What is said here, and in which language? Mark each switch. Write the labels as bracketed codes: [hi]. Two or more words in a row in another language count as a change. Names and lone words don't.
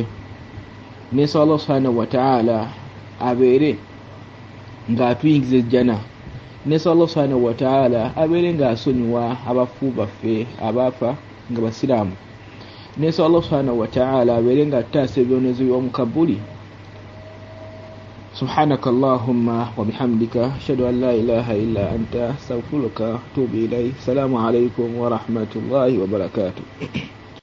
[lg] Nsaba Allah [ar] سبحانه وتعالى [lg] abeere ng'atuyingiza ejjana. Nsaba Allah [ar] سبحانه وتعالى [lg] abeere ng'asonyiwa abafu baffe abaafa nga basiraamu. Nsaba Allah [ar] سبحانه وتعالى [lg] abeere ng'ataasa ebyonoozo by'omu kabuli. [ar] سبحانك اللهم وبحمدك أشهد أن لا إله إلا أنت أستغفرك وأتوب إليك. السلام عليكم ورحمة الله وبركاته.